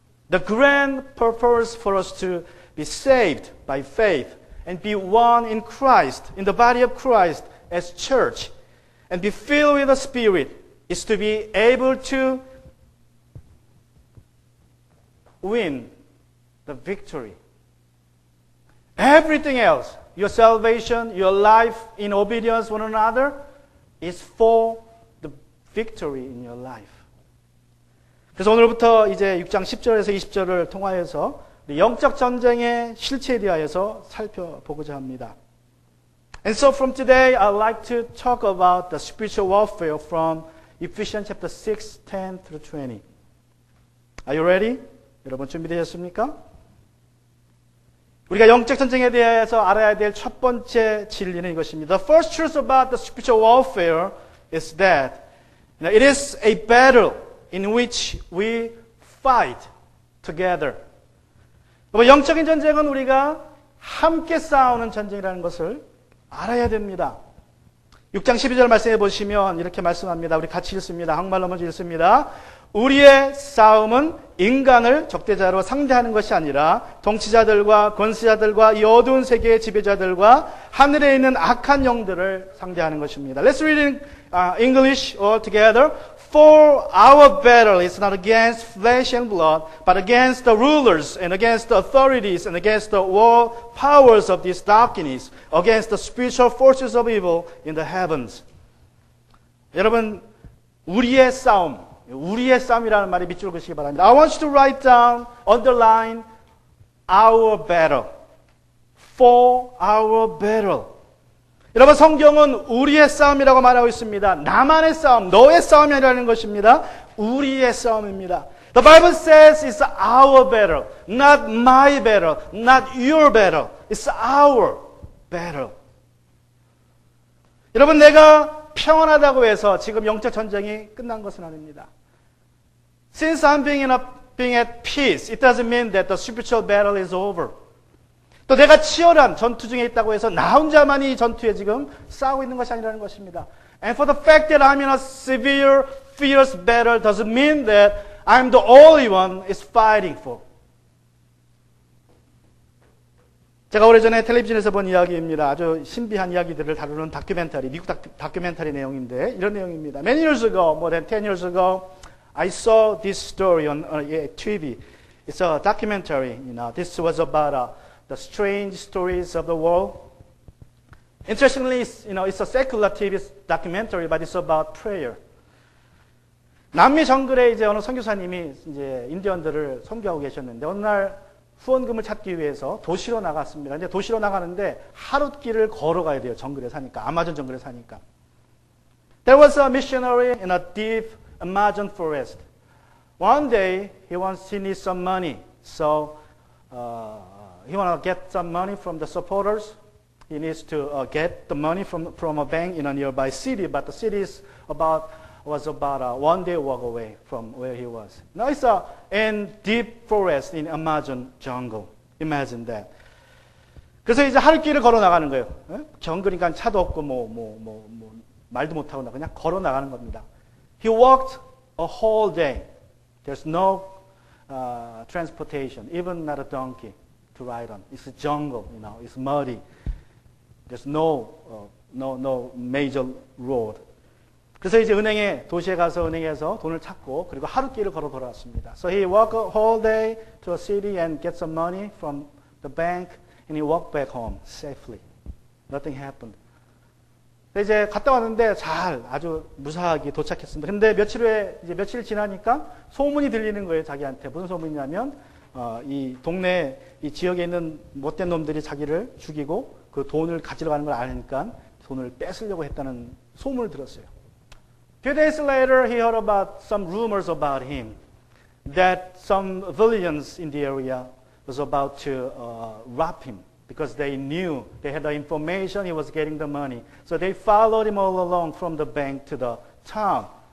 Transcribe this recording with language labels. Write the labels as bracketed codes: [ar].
[en] The grand purpose for us to be saved by faith and be one in Christ, in the body of Christ as church, and be filled with the Spirit is to be able to win the victory. Everything else, your salvation, your life in obedience one another, is for the victory in your life. [ko] 그래서 오늘부터 이제 6장 10절에서 20절을 통하여서 영적 전쟁의 실체에 대하여서 살펴보고자 합니다. [en] And so from today, I'd like to talk about the spiritual warfare from Ephesians chapter 6, 10 through 20. Are you ready? [ko] 여러분 준비되셨습니까? 우리가 영적 전쟁에 대해서 알아야 될 첫 번째 진리는 이것입니다. [en] The first truth about the spiritual warfare is that it is a battle in which we fight together. [ko] 영적인 전쟁은 우리가 함께 싸우는 전쟁이라는 것을 알아야 됩니다. 6장 12절 말씀해 보시면 이렇게 말씀합니다. 우리 같이 읽습니다. 한국말로 먼저 읽습니다. 우리의 싸움은 인간을 적대자로 상대하는 것이 아니라 통치자들과 권세자들과 이 어두운 세계의 지배자들과 하늘에 있는 악한 영들을 상대하는 것입니다. [en] Let's read in English all together. For our battle is not against flesh and blood, but against the rulers and against the authorities and against the world powers of this darkness, against the spiritual forces of evil in the heavens. [ko] 여러분, 우리의 싸움이라는 말이 밑줄 그시기 바랍니다. [en] I want you to write down, underline our battle. For our battle. [ko] 여러분, 성경은 우리의 싸움이라고 말하고 있습니다. 나만의 싸움, 너의 싸움이 아니라는 것입니다. 우리의 싸움입니다. [en] The Bible says it's our battle, not my battle, not your battle. It's our battle. [ko] 여러분, 내가 평안하다고 해서 지금 영적 전쟁이 끝난 것은 아닙니다. [en] Since I'm being at peace, it doesn't mean that the spiritual battle is over. [ko] 또 내가 치열한 전투 중에 있다고 해서 나 혼자만이 이 전투에 지금 싸우고 있는 것이 아니라는 것입니다. [en] And for the fact that I'm in a severe, fierce battle doesn't mean that I'm the only one is fighting for. [ko] 제가 오래전에 텔레비전에서 본 이야기입니다. 아주 신비한 이야기들을 다루는 다큐멘터리, 미국 다큐멘터리 내용인데 이런 내용입니다. [en] Many years ago, more than 10 years ago, I saw this story on TV. It's a documentary. This was about the strange stories of the world. Interestingly, it's a secular TV documentary, but it's about prayer. [ko] 남미 정글에 이제 어느 선교사님이 이제 인디언들을 선교하고 계셨는데 어느 날 후원금을 찾기 위해서 도시로 나갔습니다. 근데 도시로 나가는데 하룻길을 걸어가야 돼요. 정글에 사니까, 아마존 정글에 사니까. [en] There was a missionary in a deep Amazon forest. One day, he needs some money. So he want to get some money from the supporters. He needs to get the money from a bank in a nearby city, but the city was about a 1-day walk away from where he was. Now it's in deep forest in Amazon jungle. Imagine that. [ko] 그래서 이제 하루길을 걸어 나가는 거예요. 정글이니까 차도 없고 말도 못 하고 그냥 걸어 나가는 겁니다. [en] He walked a whole day. There's no transportation, even not a donkey to ride on. It's a jungle, It's muddy. There's no major road. [ko] 그래서 이제 도시에 가서 은행에서 돈을 찾고 그리고 하루길을 걸어 돌아왔습니다. [en] So he walked a whole day to a city and get some money from the bank and he walked back home safely. Nothing happened. [ko] 이제 갔다 왔는데 아주 무사하게 도착했습니다. 근데 며칠 지나니까 소문이 들리는 거예요, 자기한테. 무슨 소문이냐면 이 동네 이 지역에 있는 못된 놈들이 자기를 죽이고 그 돈을 가지러 가는 걸 아니까 돈을 뺏으려고 했다는 소문을 들었어요. [en] Few days later, he heard about some rumors about him that some villains in the area was about to rob him because they knew, they had the information he was getting the money. So they followed him all along from the bank to the town.